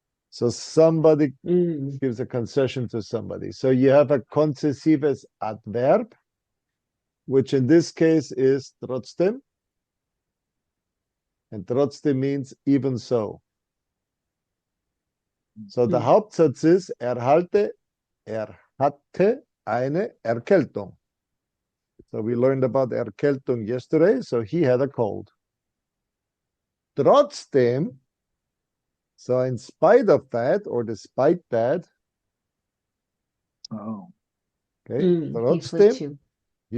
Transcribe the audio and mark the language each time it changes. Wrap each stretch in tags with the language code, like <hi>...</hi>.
<en>So somebody Mm. gives a concession to somebody. So you have a konzessives adverb, which in this case is trotzdem. And trotzdem means even so. So the Mm.</en> <de>Hauptsatz ist, er hatte eine Erkältung.</de> <en>So we learned about Erkältung yesterday. So he had a cold. Trotzdem, so in spite of that or despite that, oh, okay, He flew trotzdem, he</en>